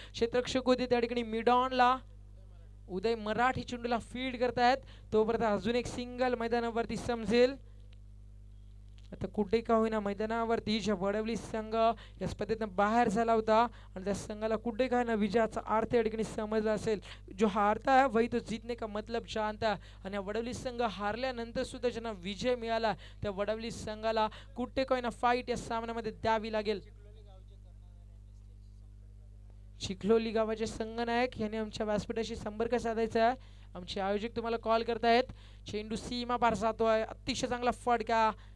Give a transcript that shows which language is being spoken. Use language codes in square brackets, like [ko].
[mr] क्षेत्ररक्षक होते त्या ठिकाणी मिडॉनला उदय मराठी चेंडूला फील्ड करतायत, तोपर्यंत अजून एक सिंगल मैदानावरती समजेल. आता कुठे का होईना मैदानावरती ज्या वडवली संघ या स्पर्धेतून बाहेर झाला होता आणि त्या संघाला कुठे का होईना विजयाचा अर्थ या ठिकाणी समजला असेल. [hi] जो हारता है वही तो जीतने का मतलब जानता है. [mr] आणि वडवली संघ हारल्यानंतर सुद्धा ज्यांना विजय मिळाला त्या वडवली संघाला कुठे का होईना फाईट या सामन्यामध्ये द्यावी लागेल. चिखलोली गावाचे संघनायक यांनी आमच्या व्यासपीठाशी संपर्क साधायचा आहे. आमचे आयोजक तुम्हाला कॉल करतायत. चेंडू सीमा पार जातोय, अतिशय चांगला फटका.